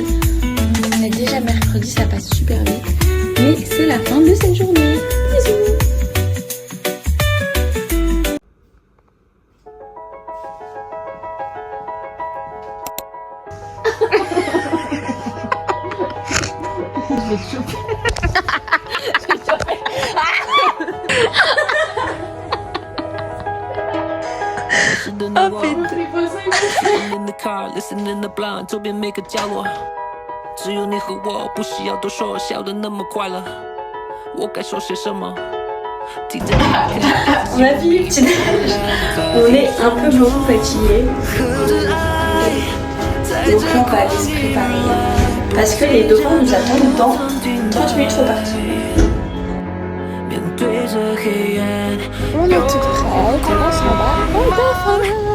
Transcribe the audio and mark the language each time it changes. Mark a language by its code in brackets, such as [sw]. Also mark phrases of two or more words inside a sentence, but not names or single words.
[fr] On est déjà mercredi, ça passe super vite. Mais c'est la fin de cette journée. Bisous. Je vais te choper. [en] in the car, listening to blind， [zh] 周边每个角落，只有你和我，不需要多说，笑得那么快乐。我该说些什么？听着你。 [fr] On a fini le petit déj. On est un peu beaucoup fatigué. Donc là, on va aller se préparer. Parce que les dauphins nous attendent dans 30 minutes, faut partir. On est tout prêt, on s'en va au dauphin.